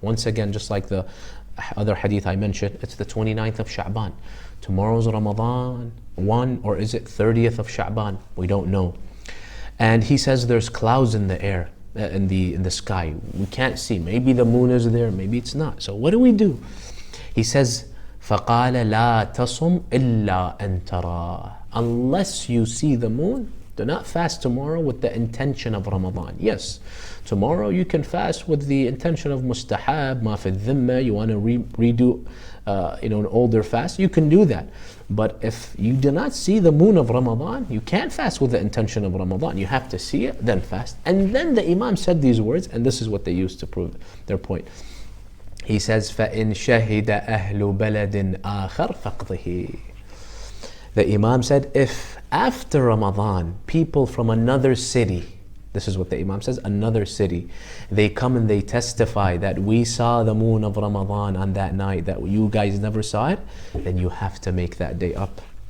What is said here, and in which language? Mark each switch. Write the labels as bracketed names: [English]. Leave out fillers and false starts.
[English] Once again, just like the other hadith I mentioned, it's the 29th of Sha'ban. Tomorrow's Ramadan 1, or is it 30th of Sha'ban? We don't know. And he says there's clouds in the air, in the sky. We can't see. Maybe the moon is there, maybe it's not. So what do? He says, [Arabic] فَقَالَ لَا تَصُمْ إِلَّا أَن تَرَاهُ. [English] Unless you see the moon, do not fast tomorrow with the intention of Ramadan. Yes, tomorrow you can fast with the intention of mustahab, ma fi dhimma, you want to redo an older fast, you can do that. But if you do not see the moon of Ramadan, you can't fast with the intention of Ramadan. You have to see it, then fast. And then the Imam said these words, and this is what they used to prove their point. He says, [Arabic] فَإِن شَهِدَ أَهْلُ بَلَدٍ آخَرْ فَقْضِهِ. [English] The Imam said, if after Ramadan, people from another city, this is what the Imam says, another city, they come and they testify that we saw the moon of Ramadan on that night, that you guys never saw it, then you have to make that day up.